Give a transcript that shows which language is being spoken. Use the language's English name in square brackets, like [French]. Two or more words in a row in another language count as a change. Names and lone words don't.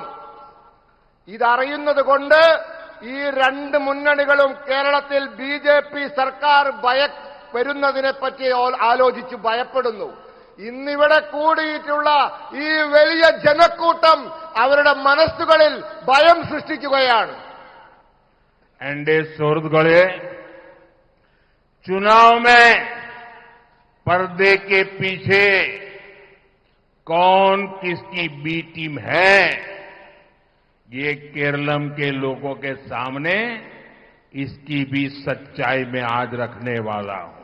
[Malayalam] ഇതറിയുന്നതുകൊണ്ട് ഈ രണ്ട് മുന്നണികളും കേരളത്തിൽ ബിജെപി സർക്കാർ വരുന്നതിനെപ്പറ്റി ആലോചിച്ച് ഭയപ്പെടുന്നു. ഇന്നിവിടെ കൂടിയിട്ടുള്ള ഈ വലിയ ജനക്കൂട്ടം അവരുടെ മനസ്സുകളിൽ ഭയം സൃഷ്ടിക്കുകയാണ്. [Hindi] एनडीए शोरगढ़े चुनाव में पर्दे के पीछे कौन किसकी [English] B team [Hindi] है, ये केरलम के लोगों के सामने इसकी भी सच्चाई में आज रखने वाला हूं.